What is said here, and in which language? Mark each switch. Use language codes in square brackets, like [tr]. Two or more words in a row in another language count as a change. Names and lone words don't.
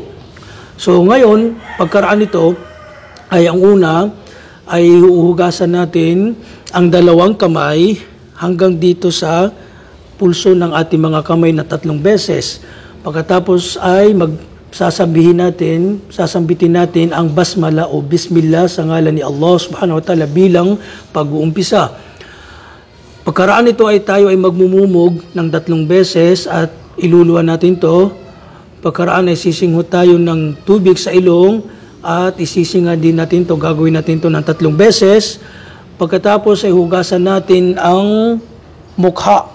[tl] So ngayon, pagkaraan nito ay ang una ay huhugasan natin ang dalawang kamay hanggang dito sa pulso ng ating mga kamay na 3 beses. Pagkatapos ay sasambitin natin ang basmala o bismillah sa ngalan ni Allah [ar] سبحانه وتعالى [tl] bilang pag-uumpisa. Pagkaraan nito ay tayo ay magmumumog ng 3 beses at iluluwa natin to. Pagkaraan ay sisinghot tayo ng tubig sa ilong at isisinga din natin to. Gagawin natin to ng 3 beses. Pagkatapos ay hugasan natin ang mukha.